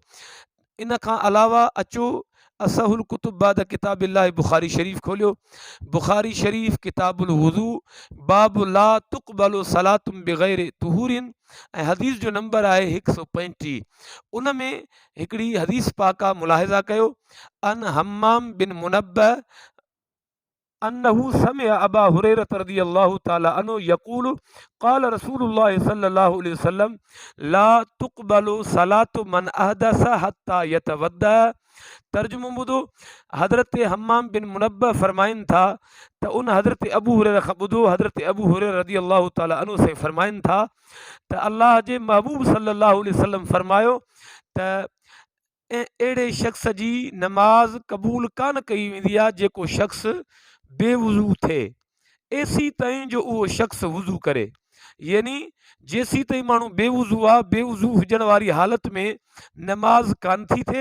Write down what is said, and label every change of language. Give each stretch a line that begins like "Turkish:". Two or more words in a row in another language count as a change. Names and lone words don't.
Sindhi: इन खां अलावा अचो
Arabic: أصح الكتب بعد كتاب الله
Sindhi: बुख़ारी शरीफ़ खोलियो। बुख़ारी शरीफ़ किताबुल वुज़ू बाब
Arabic: لا تقبل صلاة بغير طهور
Sindhi: ऐं हदीस जो नंबर आहे 135। उन में हिकिड़ी हदीस पाक आहे, मुलाहिज़ा कयो।
Arabic: عن همام بن منبه أنه سمع أبا هريرة رضي الله تعالى عنه يقول قال رسول الله صلى الله عليه وسلم لا تقبل صلاة من أحدث حتى يتوضأ.
Sindhi: तर्जुमो ॿुधो। हज़रत हम्माम बिन मुनब्बह फरमाइनि था त उन हज़रत अबू हुरैरा खां ॿुधो, हज़रत अबू हुरैरा
Arabic: رضي الله تعالى عنه
Sindhi: से फरमाइनि था त अल्लाह जे महबूब
Arabic: صلى الله عليه وسلم
Sindhi: फरमायो त अहिड़े शख़्स जी नमाज़ क़बूल कान कई वेंदी आहे जेको शख़्स बेवज़ू थिए, एसी ताईं जो उहो शख़्स वज़ू करे। यानी जेसी ताईं माण्हू बेवज़ू आहे, बेवज़ू हुजण वारी हालत में नमाज़ कान थी थिए।